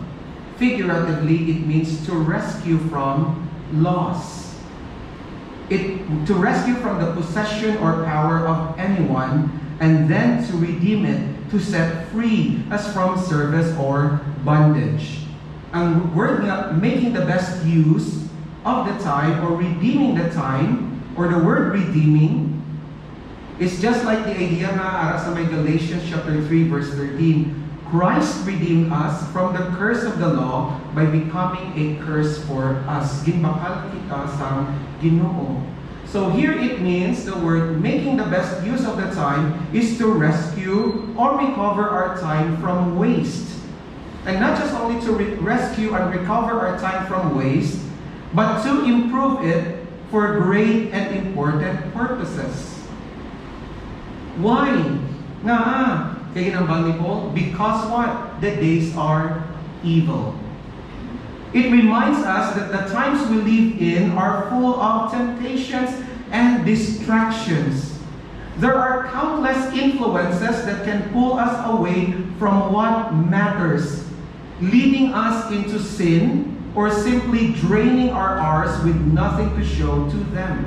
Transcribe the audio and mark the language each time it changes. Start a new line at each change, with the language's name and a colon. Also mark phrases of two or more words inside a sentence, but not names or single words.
English: Figuratively, it means to rescue from loss. To rescue from the possession or power of anyone, and then to redeem it, to set free as from service or bondage.
Hiligaynon: Ang word nga,
English: making the best use of the time or redeeming the time, or the word redeeming, is just like the idea
Hiligaynon: nga ara sa may
English: Galatians chapter 3 verse 13. Christ redeemed us from the curse of the law by becoming a curse for us.
Hiligaynon: Ginbakal kita sa Ginoo.
English: So here it means the word making the best use of the time is to rescue or recover our time from waste. And not just only to rescue and recover our time from waste, but to improve it for great and important purposes. Why?
Hiligaynon: Kaya ginambal ni Paul,
English: because what? The days are evil. It reminds us that the times we live in are full of temptations and distractions. There are countless influences that can pull us away from what matters, leading us into sin or simply draining our hours with nothing to show to them.